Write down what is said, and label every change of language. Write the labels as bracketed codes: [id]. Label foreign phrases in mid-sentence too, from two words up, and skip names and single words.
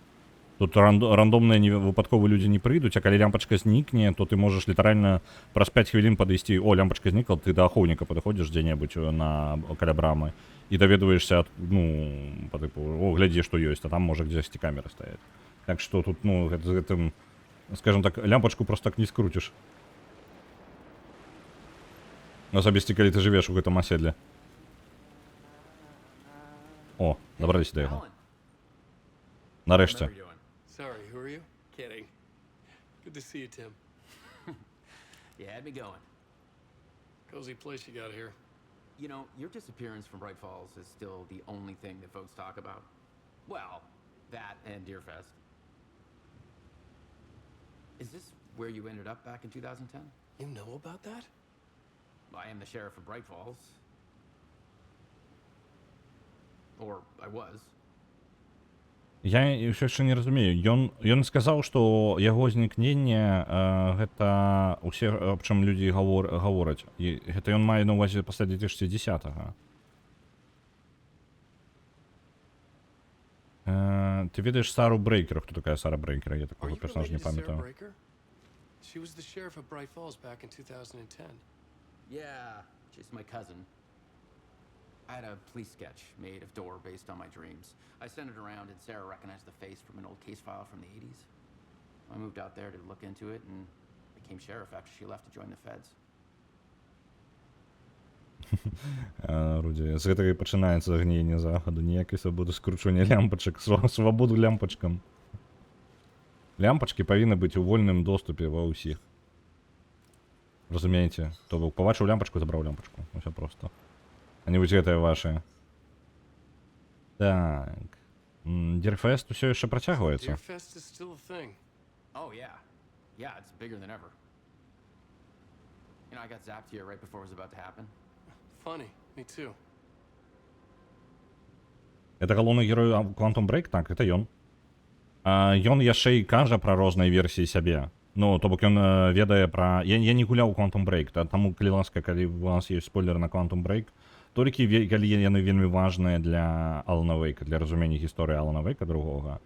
[be] Тут рандомныя выпадковыя людзі не прыйдуць, а калі лямпачка знікне, то ты можаш літаральна праз 5 хвілін падысці, о, лямпачка знікла, ты да ахоўніка падыходзіш дзе-небудзь каля брамы і даведваешся, ну, па тыпу, о, глядзі, што ёсць, а там можа дзесьці камеры стаяць. Так што тут, ну, з гэтым, скажем так, лямпачку просто так не скруціш. Асабісті, калі ты жывеш у гэтым аседле. О, дабраліся да яго. Нарэшце. [en] Sorry, who are you? Kidding. Good to see you, Tim. You had me going. Cozy place you got here. You know, your disappearance from Bright Falls is still the only thing that folks talk about. Well, that and Deerfest. Is this where you ended up back in 2010? You know about that? I am the sheriff of Bright Falls. Or I was. [be] Я ўсё яшчэ не разумею. Ён сказаў, што яго знікненне гэта ўсе, аб чым людзі гавораць. І гэта ён мае на ўвазе пасля 2010-га. Ты ведаеш Сару Брейкер? Хто такая Сара Брейкер? Я такого персонажа не памятаю. [en] She was the sheriff of Bright Falls back in 2010. Yeah, she's my cousin. I had a police sketch made of Dora based on my dreams. I sent it around and Sarah recognized the face from an old case file from the 80s. I moved out there to look into it and became sheriff after she left to join the feds. [be] Руді, з гэтага і пачынаецца гніенне захаду. Ніякай свабоды скручвання лямпачак, свабоду лямпачкам. Лямпачкі павінны быць у вольным доступе ва ўсіх. Разумееце? То бок пабачыў лямпачку, забраў лямпачку. Усё проста. А не вось гэтае ваше. Так. Дирфест усё яшчэ працягваецца. [en] Deerfest is still a thing. Oh, yeah. Yeah, it's bigger than ever. You know, I got zapped here right before it was about to happen. Funny, me too. [be] Это галоўны герой Quantum Break? Так, это ён. Ён яшчэ і кажа пра розныя версіі сябе. Ну, то бок ён ведае пра... Я не гуляў у Quantum Break, таму, калі ласка, калі у нас ёсць спойлер на Quantum Break, толькі калі яны вельмі важныя для Алана Вейка, для разумення гісторыі Алана Вейка другога.